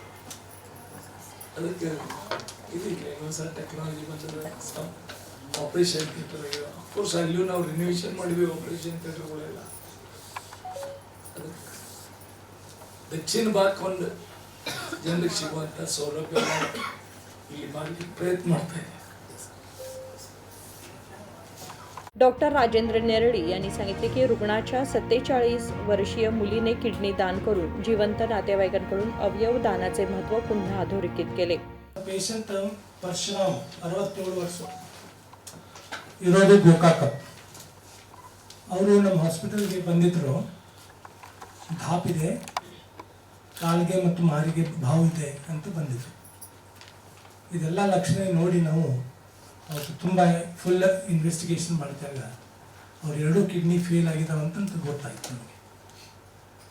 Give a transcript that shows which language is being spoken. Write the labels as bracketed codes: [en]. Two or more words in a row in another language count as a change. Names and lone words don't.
[kn] ಅದಕ್ಕೆ ಇದಕ್ಕೆ ಹೊಸ ಟೆಕ್ನಾಲಜಿ ಬಂದಿದೆ. [en] operation theatre of course [kn] ಅಲ್ಲಿಯೂ ನಾವು ರಿನೋವೇಷನ್ ಮಾಡಿದ್ವಿ [en] operation theatergalella. [kn] ಅದಕ್ಕೆ ದಕ್ಷಿಣ ಭಾಗಕ್ಕೆ ಒಂದು ಜನರಿಗೆ ಸಿಗುವಂಥ ಸೌಲಭ್ಯ ಇಲ್ಲಿ ಮಾಡಲಿಕ್ಕೆ ಪ್ರಯತ್ನ ಮಾಡ್ತಾ ಇದ್ದೀವಿ. [mr] डॉक्टर राजेंद्र नेरळी यांनी सांगितले की रुग्णाच्या 47 वर्षीय मुलीने किडनी दान करून जिवंत नातेवाईकांकडून अवयव दानाचे महत्त्व पुन्हा अधोरेखित केले. [kn] ಪೇಷಂಟ್ ಪರಶುರಾಮ್ 67 ವರ್ಷ ಇರೋದು ಗೋಕಾಕ. ಅವರು ನಮ್ಮ ಹಾಸ್ಪಿಟಲ್ಗೆ ಬಂದಿದ್ದರು. ಧಾಪಿದೆ, ಕಾಲಿಗೆ ಮತ್ತು ಮಾರಿಗೆ ಬಾವು ಇದೆ ಅಂತ ಬಂದಿದ್ರು. ಇದೆಲ್ಲ ಲಕ್ಷಣ ನೋಡಿ ನಾವು ಅವತ್ತು ತುಂಬ [en] full investigation [kn] ಮಾಡಿದಾಗ ಅವ್ರು 2 ಕಿಡ್ನಿ ಫೇಲ್ ಆಗಿದ್ದಾವೆ ಅಂತ ಗೊತ್ತಾಯ್ತು ನಮಗೆ.